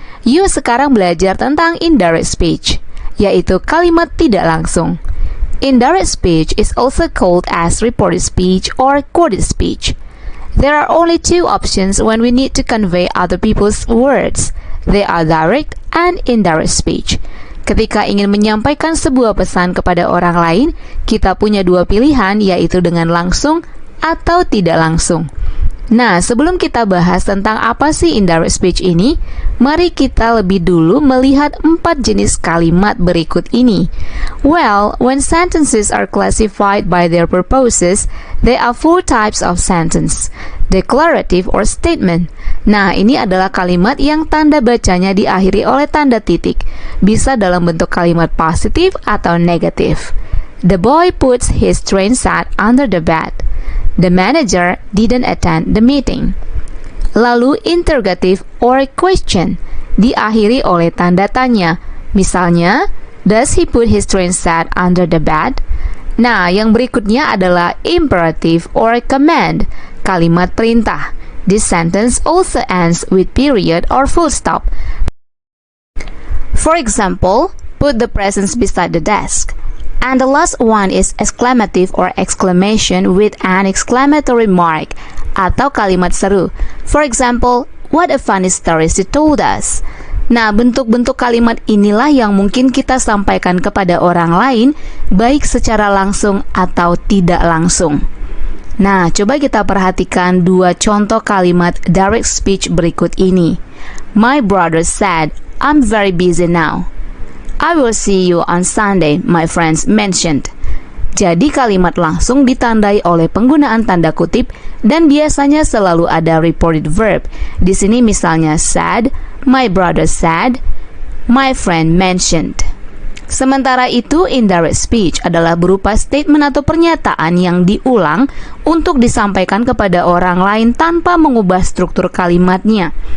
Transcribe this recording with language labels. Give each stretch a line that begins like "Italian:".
Indonesian: Yuk sekarang belajar tentang indirect speech, yaitu kalimat tidak langsung.
English: Indirect speech is also called as reported speech or quoted speech. There are only two options when we need to convey other people's words. They are direct and indirect speech.
Indonesian: Ketika ingin menyampaikan sebuah pesan kepada orang lain, kita punya dua pilihan, yaitu dengan langsung atau tidak langsung. Nah, sebelum kita bahas tentang apa sih indirect speech ini, mari kita lebih dulu melihat 4 jenis kalimat berikut ini.
English: Well, when sentences are classified by their purposes, there are 4 types of sentence. Declarative or statement.
Indonesian: Nah, ini adalah kalimat yang tanda bacanya diakhiri oleh tanda titik. Bisa dalam bentuk kalimat positif atau negatif.
English: The boy puts his train set under the bed. The manager didn't attend the meeting.
Indonesian: Lalu
English: interrogative or question,
Indonesian: diakhiri oleh tanda tanya.
English: Misalnya, does he put his train set under the bed?
Indonesian: Nah, yang berikutnya adalah
English: imperative or command,
Indonesian: kalimat perintah.
English: This sentence also ends with period or full stop. For example, put the presents beside the desk. And the last one is exclamative or exclamation with an exclamatory mark,
Indonesian: atau kalimat seru.
English: For example, what a funny story she told us.
Indonesian: Nah, bentuk-bentuk kalimat inilah yang mungkin kita sampaikan kepada orang lain, baik secara langsung atau tidak langsung. Nah, coba kita perhatikan 2 contoh kalimat direct speech berikut ini.
English: My brother said, I'm very busy now. I will see you on Sunday, my friends mentioned.
Indonesian: Jadi kalimat langsung ditandai oleh penggunaan tanda kutip dan biasanya selalu ada reported verb. Di sini misalnya said,
English: my brother said, my friend mentioned.
Indonesian: Sementara itu, indirect speech adalah berupa statement atau pernyataan yang diulang untuk disampaikan kepada orang lain tanpa mengubah struktur kalimatnya.